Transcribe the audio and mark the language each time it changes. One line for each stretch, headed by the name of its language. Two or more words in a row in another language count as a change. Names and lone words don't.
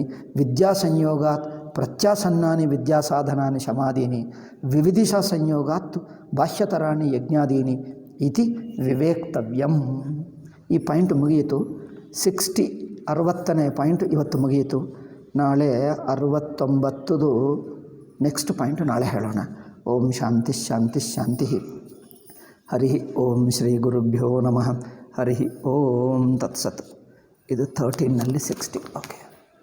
Sanskrit: ವಿದ್ಯಾಸಂಯೋಗಾತ್ ಪ್ರತ್ಯಾಸನ್ನಾನಿ ವಿದ್ಯಾಸಾಧನಾನಿ ಶಮಾದೀನಿ ವಿವಿಧಿಷ ಸಂಯೋಗಾತ್ ಬಾಹ್ಯತರಾಣಿ ಯಜ್ಞಾದೀನಿ ಇತಿ ವಿವೇಕ್ತವ್ಯಂ.
Kannada: ಈ ಪಾಯಿಂಟ್ ಮುಗಿಯಿತು. 60ನೇ ಪಾಯಿಂಟ್ ಇವತ್ತು ಮುಗಿಯಿತು. ನಾಳೆ 69ದು
English: next point
Kannada: ನಾಳೆ ಹೇಳೋಣ.
Sanskrit: ಓಂ ಶಾಂತಿ ಶಾಂತಿ ಶಾಂತಿ. ಹರಿ ಓಂ ಶ್ರೀ ಗುರುಭ್ಯೋ ನಮಃ. ಹರಿ ಓಂ ತತ್ಸತ್.
Kannada: ಇದು 13ನಲ್ಲಿ 60. ಓಕೆ.